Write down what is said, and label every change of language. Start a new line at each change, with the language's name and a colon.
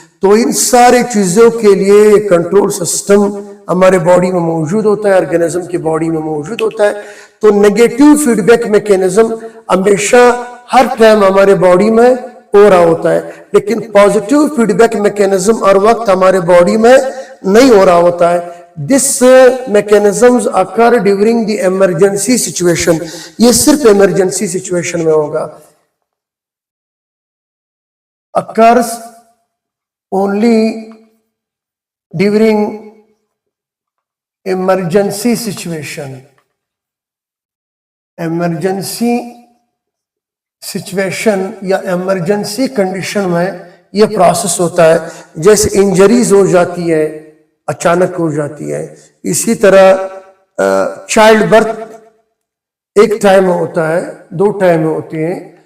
Urdu: تو ان سارے چیزوں کے لیے کنٹرول سسٹم ہمارے باڈی میں موجود ہوتا ہے، آرگینزم کی باڈی میں موجود ہوتا ہے. تو نیگیٹو فیڈ بیک میکینزم ہمیشہ ہر ٹائم ہمارے باڈی میں ہو رہا ہوتا ہے، لیکن پازیٹیو فیڈ بیک میکینزم ہر وقت ہمارے باڈی میں نہیں ہو رہا ہوتا ہے.
English: This mechanisms occur during the emergency situation.
Urdu: یہ صرف ایمرجنسی سچویشن میں ہوگا.
English: Occurs only during emergency situation. Emergency situation
Urdu: یا ایمرجنسی کنڈیشن میں یہ پروسیس ہوتا ہے. جیسے انجریز ہو جاتی ہے، اچانک ہو جاتی ہے. اسی طرح چائلڈ برتھ ایک ٹائم میں ہوتا ہے، 2 ٹائم میں ہوتے ہیں.